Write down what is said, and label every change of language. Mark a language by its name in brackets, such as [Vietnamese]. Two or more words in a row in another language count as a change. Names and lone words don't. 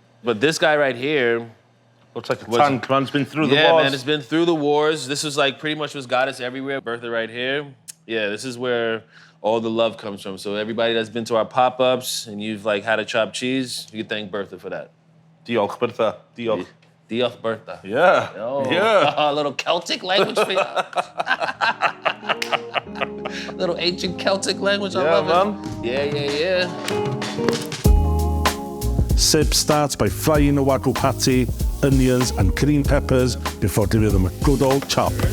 [English] But this guy right here, Looks like a tank, man. It's been through the yeah, wars. man, it's been through the wars. This is like pretty much what's got us everywhere. Bertha right here. Yeah, this is where all the love comes from. So everybody that's been to our pop-ups and you've like had a chopped cheese, you can thank Bertha for that. [Welsh] Diolch, Bertha. Diolch. Diolch Bertha. [English] Yeah. Oh, Yeah. a little Celtic language for you. Little ancient Celtic language, I Yeah, love man. it. Yeah. Sib starts by frying the Wagyu patty, onions and green peppers before giving them a good old chop.